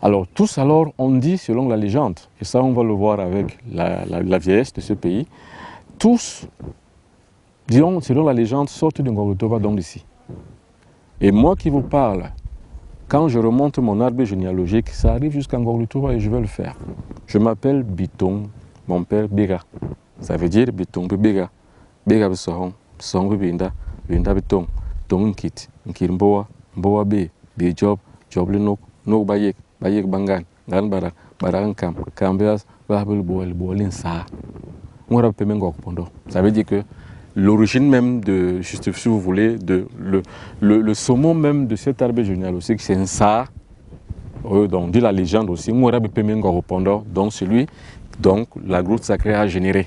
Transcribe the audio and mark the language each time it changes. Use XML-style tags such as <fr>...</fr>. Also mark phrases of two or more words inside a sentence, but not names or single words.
<fr>Alors tous alors on dit selon la légende, et ça on va le voir avec la vieillesse de ce pays, tous, disons selon la légende, sortent de Ngor Toba, donc d'ici. Et moi qui vous parle, quand je remonte mon arbre généalogique, ça arrive jusqu'à Ngor Toba et je vais le faire. Je m'appelle Bitong, mon père Bega. Ça veut dire Bitong Bega. Bega Bissohon, Song Binda, Binda Bitong, Tong Nkit, Nkir Mboa, Mboa B, B Job, Job Lenok, No Bayek, Bayek Bangan, Gan Barak, Baran Kam, Kambeas, Babel Boel, Boelin Sa. On rappelle Mengok Pondo. Ça veut dire que l'origine même de, juste si vous voulez, le saumon même de cet arbre généalogique, c'est un Sa. Donc, dit la légende aussi, donc celui donc la grotte sacrée a généré.</fr>